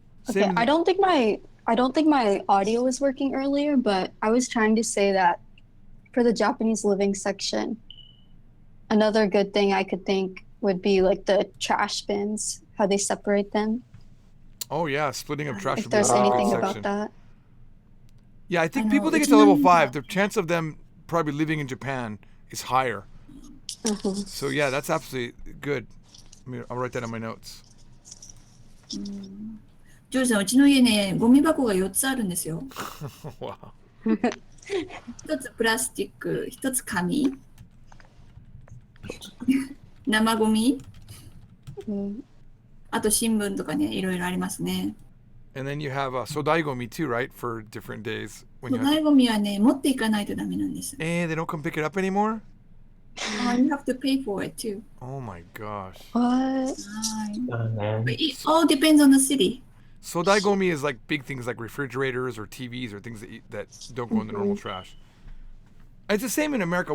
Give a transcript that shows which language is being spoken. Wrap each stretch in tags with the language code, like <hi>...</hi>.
<en>Okay, I don't think my audio was working earlier, but I was trying to say that for the Japanese living section, another good thing I could think would be like the trash bins, how they separate them. Oh yeah, splitting of trash. If there's anything about that. Yeah, I think people think it's a level 5. The chance of them probably living in Japan is higher. So yeah, that's absolutely good. I'll write that on my notes.</en> <ja>ジョージさん、うちの家ね、ゴミ箱が4つあるんですよ。</ja> <en>Wow.</en> <ja>1つプラスチック、1つ紙、生ゴミ、あと新聞とかね、いろいろありますね。</ja> <en>And then you have sodaigomi too, right? For different days.</en> <ja>粗大ゴミはね、持っていかないとダメなんです。</ja> <en>They don't come pick it up anymore? You have to pay for it too. Oh my gosh. What? But it all depends on the city. Sodaigomi is like big things like refrigerators or TVs or things that don't go in the normal trash. It's the same in America.</en>